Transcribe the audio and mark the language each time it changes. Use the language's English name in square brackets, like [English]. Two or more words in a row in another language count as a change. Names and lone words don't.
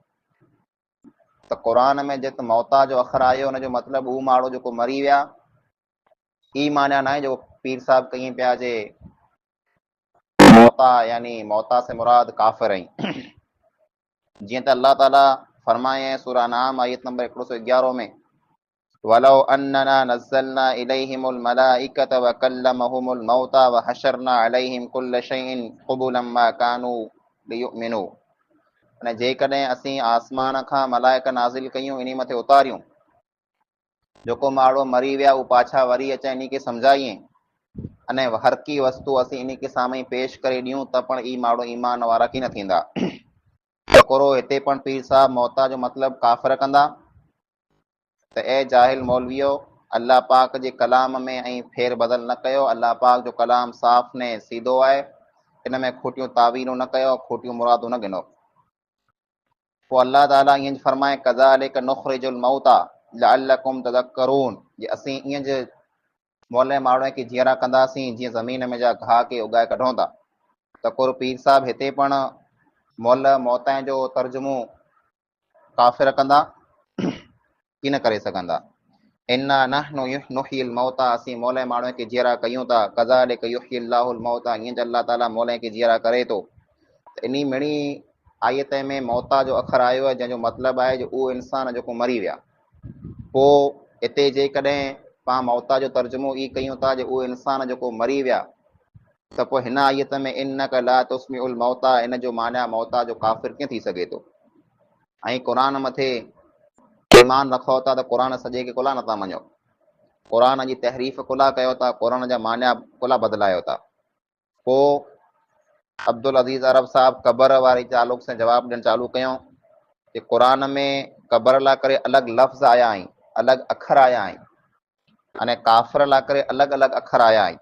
[Sindhi] त क़ुरान में जेको मौता जो अखर आयो हुनजो मतिलबु उहो माण्हू जेको मरी विया, ई माना न आहे जो पीर साहब कई पिया जे मौता यानी मौता से मुराद काफ़िर आहिनि। जीअं त अल्लाह ताला फरमाए सूरह नाम आयत नंबर 111 में [Arabic] وَلَوْ أَنَّنَا نَزَّلْنَا إِلَيْهِمُ الْمَلَائِكَةَ وَ كَلَّمَهُمُ الْمَوْتَى وَحَشَرْنَا عَلَيْهِمْ كُلَّ شَيْءٍ قُبُلًا مَا كَانُوا لِيُؤْمِنُوا, [Sindhi] अने जेकॾहिं असीं आसमान खां मलाइका नाज़िल कयूं इन मथे उतारियूं जेको माण्हू मरी विया उहो पाछा वरी अचे इन खे सम्झाइए अने हर की वस्तु असीं इन के साम्हूं पेश करे ॾियूं त पण ई माण्हू ईमान वारा की न थींदा। तकोरो हिते पण पीर साहब मौता जो मतिलबु काफ़िर कंदा त ए जाहिल मौलवियो अल्लाह पाक जे कलाम में ऐं फेर बदल न कयो। अल्लाह पाक जो कलाम साफ़ ने सीधो आहे, इन में खोटियूं तावीलूं न कयो, खोटियूं मुरादूं न गिनो। पोइ अल्लाह ताला ईअं फरमाए [Arabic] كَذَلِكَ نُخْرِجُ الْمَوْتَى لَعَلَّكُمْ تَذَكَّرُونَ, [Sindhi] जे असीं ईअं जे मोले माण्हूअ खे जीअरा कंदासीं जीअं ज़मीन में जा घाह खे उगाए कढूं था। त को पीर साहब हिते पण मोल मौतनि जो तर्जुमो काफ़िर कंदा की न करे सघंदा। [Arabic] إِنَّا نَحْنُ نُحْيِي الْمَوْتَى, [Sindhi] असीं मोले माण्हूअ खे जीअरा कयूं था। [Arabic] كَذَلِكَ يُحْيِي اللَّهُ الْمَوْتَى, [Sindhi] ईअं जो अल्लाह ताला मोले खे जीअरा करे थो। त इन मिणी आयत में मौता जो अखर आयो आहे जंहिंजो मतिलबु आहे जो उहो इंसान जेको मरी विया। पोइ हिते जेकॾहिं पाण मौता जो तर्जुमो ई कयूं था जो उहो इंसान जेको मरी विया, त पोइ हिन आयत में [Arabic] إِنَّكَ لَا تُسْمِعُ الْمَوْتَى, [Sindhi] इन जो माना मौता जो काफ़िर कीअं थी सघे थो। ऐं क़ुरान मथे ईमान रखो था त क़ुरान सॼे खे कुला नथा मञो, क़ुरान जी तहरीफ़ कुला कयो था, क़ुरान जा माना कुला बदिलायो था। पोइ अब्दुल अज़ीज़ अरब साहब क़बर वारी तालुक़ से जवाबु ॾियणु चालू कयूं कि क़ुरान में क़बर लाइ करे अलॻि लफ़्ज़ आया आहिनि अलॻि अखर आया आहिनि अने काफ़िर लाइ करे अलॻि अलॻि अखर आया आहिनि।